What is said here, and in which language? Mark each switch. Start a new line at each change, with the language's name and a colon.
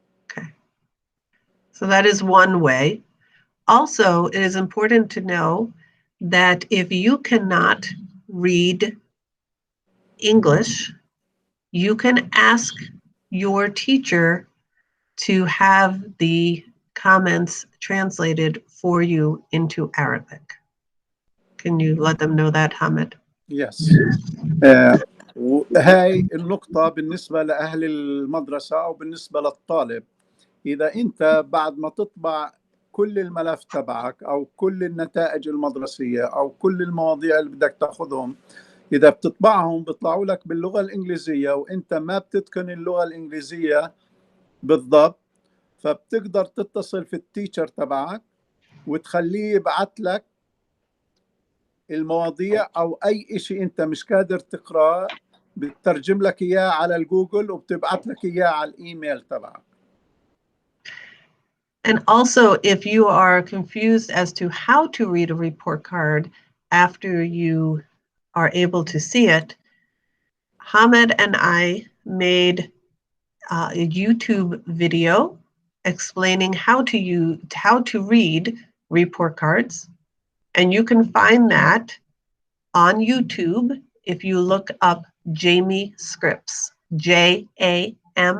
English: Okay. So that is one way. Also, it is important to know that if you cannot read English, you can ask your teacher to have the comments translated for you into Arabic. Can you let them know that, Hamid? Yes.
Arabic: هاي النقطة بالنسبة لأهل المدرسة أو بالنسبة للطالب. إذا أنت بعد ما تطبع كل الملف تبعك أو كل النتائج المدرسية أو كل المواضيع اللي بدك تاخذهم، إذا بتطبعهم بيطلعوا لك باللغة الإنجليزية وأنت ما بتتقن اللغة الإنجليزية بالضبط، فبتقدر تتصل في التيتشر تبعك وتخليه يبعث لك المواضيع أو أي شيء أنت مش قادر تقرأ، بتترجم لك إياه على الجوجل وبتبعث لك إياه على الإيميل تبعك.
English: And also, if you are confused as to how to read a report card after you are able to see it, Hamid and I made a YouTube video explaining how to read report cards, and you can find that on YouTube if you look up Jamie Scripps, JAMIESCRIPPS.